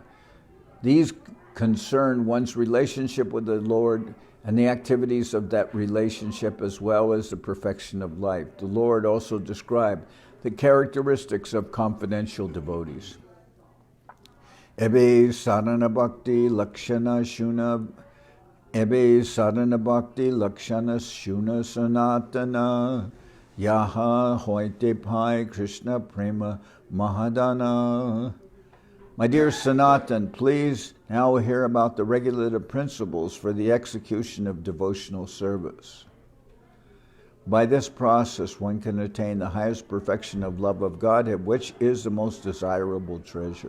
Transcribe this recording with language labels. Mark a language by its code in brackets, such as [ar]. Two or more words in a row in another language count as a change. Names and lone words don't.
[en] These concern one's relationship with the Lord and the activities of that relationship as well as the perfection of life. The Lord also described the characteristics of confidential devotees. [bn] এবে সাধন ভক্তি লক্ষণ শুন এবে সাধন ভক্তি লক্ষণ শুন সনাতন যাহা হৈতে পাই কৃষ্ণ প্রেম মহাধন. [en] My dear Sanatan, please now hear about the regulative principles for the execution of devotional service. By this process, one can attain the highest perfection of love of Godhead, which is the most desirable treasure.